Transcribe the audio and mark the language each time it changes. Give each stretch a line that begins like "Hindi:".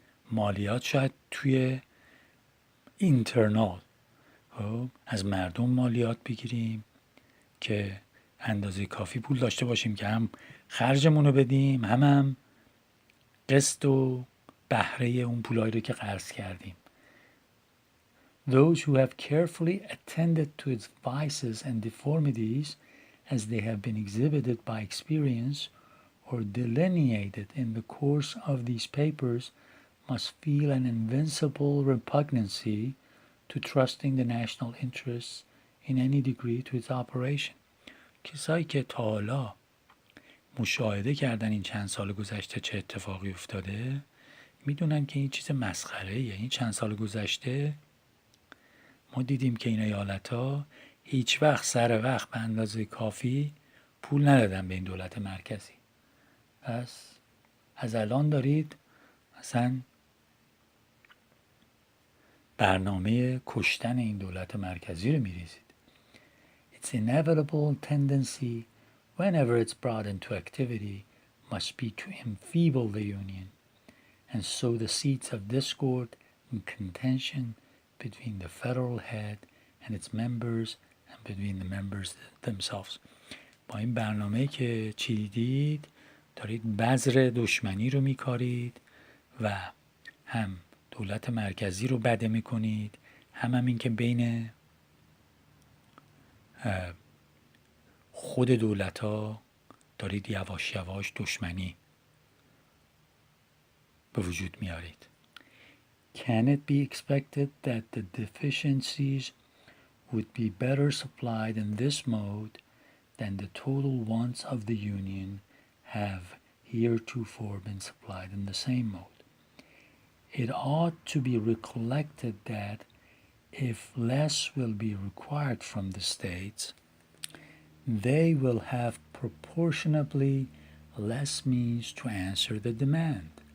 Persian: مالیات شاید توی اینترنال از مردم مالیات بگیریم که اندازه کافی پول داشته باشیم که هم خرجمون رو بدیم هم قسط و بهره اون پولایی رو که قرض کردیم.
English: Those who have carefully attended to its vices and deformities as they have been exhibited by experience or delineated in the course of these papers must feel an invincible repugnancy to trusting the national interests in any degree to its operation.
Persian: کسایی که تا حالا مشاهده کردن این چند سال گذشته چه اتفاقی افتاده میدونن که این چیز مسخره‌ایه. این چند سال گذشته ما دیدیم که این ایالت‌ها هیچ وقت سر وقت به اندازه کافی پول ندادن به این دولت مرکزی. پس از الان دارید مثلا برنامه کشتن این دولت مرکزی رو میریزید.
English: Its inevitable tendency whenever it's brought into activity must be to enfeeble the union and sow the seeds of discord and contention between the federal head and its members and between the members themselves.
Persian: با این برنامه که چیدید دارید بذر دشمنی رو میکارید و هم دولت مرکزی رو بده میکنید هم این که بین خود دولت ها دارید یواش یواش دشمنی به وجود میارید
English: Can it be expected that the deficiencies would be better supplied in this mode than the total wants of the Union have heretofore been supplied in the same mode? It ought to be recollected that if less will be required from the states, they will have proportionably less means to answer the demand.